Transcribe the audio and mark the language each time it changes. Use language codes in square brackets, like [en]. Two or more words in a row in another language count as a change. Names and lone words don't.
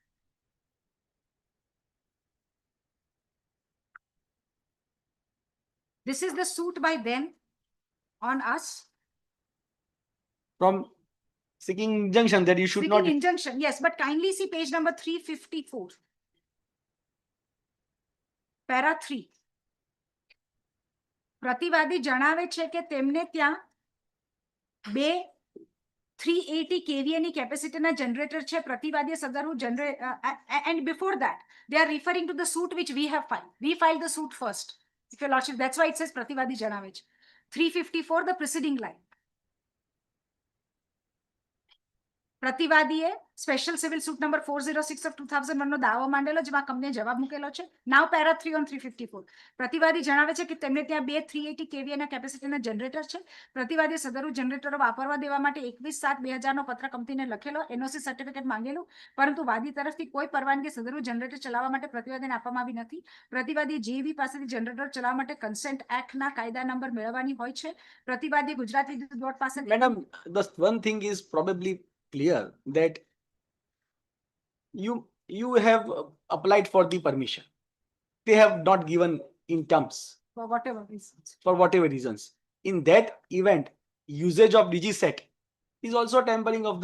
[en] This is the suit by them on us. From seeking injunction that you should Seeking not. injunction, yes, but kindly see page number 354. Para 3. [gu] પ્રતિવાદી જણાવે છે કે તેમને ત્યાં બે 380 kVA ની કેપેસિટીના જનરેટર છે. પ્રતિવાદીએ સદરનું [en] and before that they are referring to the suit which we have filed. We filed the suit first, if your lordship, that's why it says [gu] પ્રતિવાદી જણાવે છે. [en] 354, the preceding line. [gu] પ્રતિવાદીએ સ્પેશિયલ સિવિલ સૂટ નંબર 406 of 2001 નો દાવો માંડેલો, જેમાં કંપનીએ જવાબ મૂકેલો છે. [en] now para 3 on 354. [gu] પ્રતિવાદી જણાવે છે કે તેમને ત્યાં બે 380 kVA ના કેપેસિટીના જનરેટર છે. પ્રતિવાદીએ સદરુ જનરેટરો વાપરવા દેવા માટે 21/7/2000 નો પત્ર કંપનીને લખેલો, [en] NOC certificate [gu] માંગેલું, પરંતુ વાદી તરફથી કોઈ પરવાનગી સદરુ જનરેટર ચલાવવા માટે પ્રતિવાદીને આપવામાં આવી નથી. પ્રતિવાદી જીવી પાસેથી જનરેટર ચલાવવા માટે કન્સેન્ટ એક્ટના કાયદા નંબર મેળવવાની હોય છે. પ્રતિવાદી ગુજરાત વિદ્યુત બોર્ડ પાસે. [en] Madam, the one thing is probably clear that you have applied for the permission. They have not given in terms For whatever reasons. for whatever reasons. In that event, usage of DigiSet is also tampering of the.